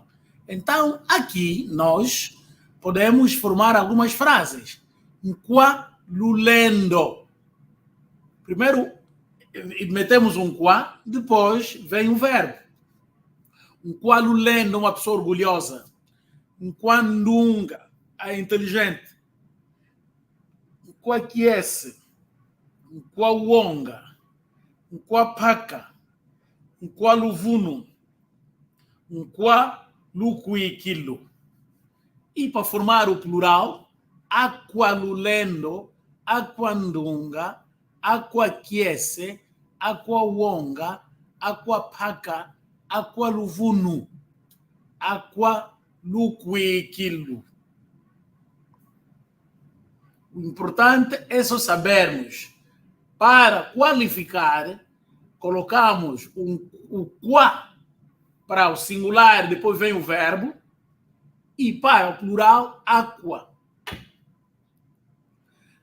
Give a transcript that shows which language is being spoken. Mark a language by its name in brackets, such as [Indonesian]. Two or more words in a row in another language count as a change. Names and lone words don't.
[Portuguese] Então, aqui nós podemos formar algumas frases. [Kimbundu] Qua lulendo. [Portuguese] Primeiro metemos um qua, depois vem o verbo. [Kimbundu] Qua lulendo, [Portuguese] uma pessoa orgulhosa. [Kimbundu] Qua ndunga, [Portuguese] a inteligente. [Kimbundu] Qua quiese. Qua wonga, qua paka, qua luvunu, qua luquiquilo. [Portuguese] E para formar o plural, [Kimbundu] aqualulendo, aquandunga, aquaquiese, aquawonga, aquapaka, aqualuvunu, aqualuquiquilo. [Portuguese] O importante é só sabermos. Para qualificar, colocamos o qua para o singular, depois vem o verbo, e para o plural, aqua.